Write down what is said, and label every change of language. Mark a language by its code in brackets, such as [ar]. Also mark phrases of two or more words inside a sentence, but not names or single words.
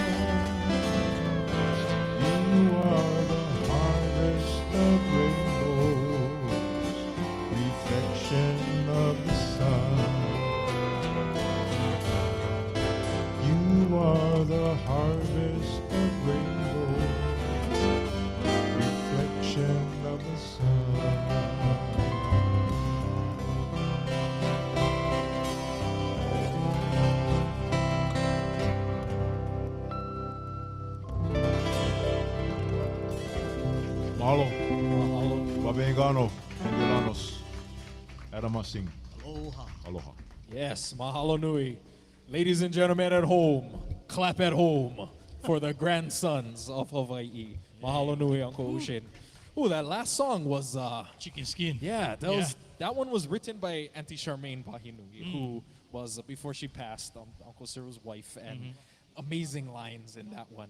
[en] You are the harvest of rainbows, reflection of the sun. You are the harvest of rainbows, reflection of the sun. Mahalo. Babengano. Pendulanos. Adamasing. Aloha. Aloha. Yes, [haw] mahalo nui. [en] Ladies and gentlemen at home, clap at home for the grandsons of Hawaii. [haw] Mahalo nui, [en] Uncle Ushin. Oh, that last song was Chicken Skin. Yeah, that one was written by Auntie Charmaine Pahinui, who was before she passed, Uncle Cyril's wife, and amazing lines in that one.